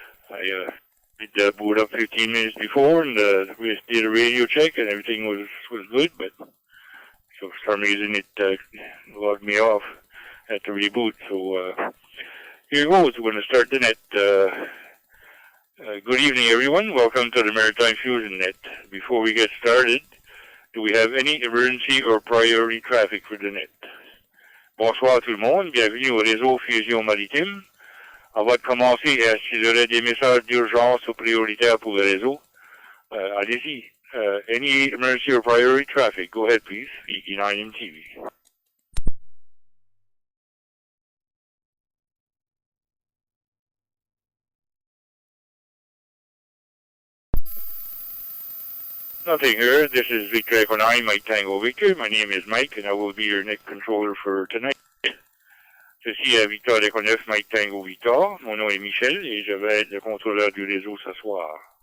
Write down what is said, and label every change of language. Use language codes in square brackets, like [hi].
[en] I did boot up 15 minutes before, and we did a radio check, and everything was good, but so for some reason it logged me off at the reboot. So here goes. We're going to start the net. Good evening, everyone. Welcome to the Maritime Fusion Net. Before we get started, do we have any emergency or priority traffic for the net? [fr] Bonsoir tout le monde. Bienvenue au réseau Fusion Maritime. Avant de commencer, est-ce qu'il y aurait des messages d'urgence ou prioritaires pour le réseau? Allez-y. [en] Any emergency or priority traffic? Go ahead, please. E9 MTV. Nothing here. This is Victor Echo 9, Mike Tango Victor. My name is Mike, and I will be your net controller for tonight. [fr] Ceci est Victor Echo 9, Mike Tango Victor. Mon nom est Michel, et je vais être le contrôleur du réseau ce soir.